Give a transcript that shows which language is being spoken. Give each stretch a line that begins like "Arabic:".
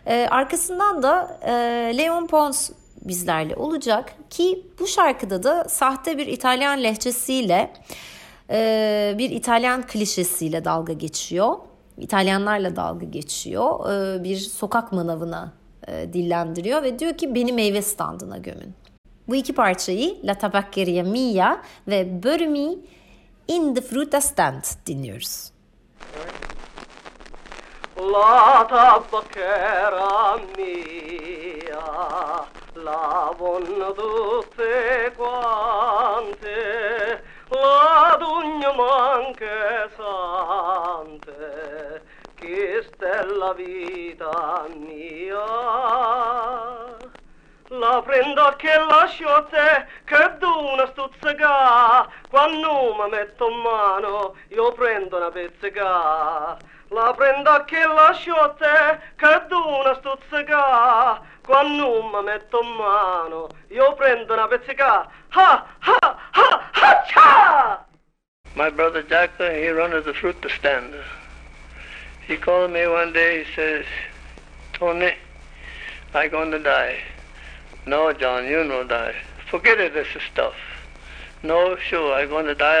Turkish: Arkasından da Leon Pons bizlerle olacak ki bu şarkıda da sahte bir İtalyan lehçesiyle, bir İtalyan klişesiyle dalga geçiyor. İtalyanlarla dalga geçiyor. Bir sokak manavına dillendiriyor ve diyor ki beni meyve standına gömün. Bu iki parçayı La Tabaccheria Mia ve Bermi in the Fruta Stand dinliyoruz.
Italian: La Tabaccheria Mia, la vonno tutte quante, la dugno manche sante, che sta la vita mia. La prendo che lascio a te, che d'una stuzzega, quando mi metto in mano io prendo una pezzega. La prendo che lascio a te, che d'una stuzzega, quando mi metto in mano io prendo una pezzega. Ha, ha, ha, ha,
English: my brother Jack, he runs the fruit stand. He called me one day, he says, Tony, I'm going to die. No, John, you no die. Forget it, this stuff. No, sure, I'm going to die.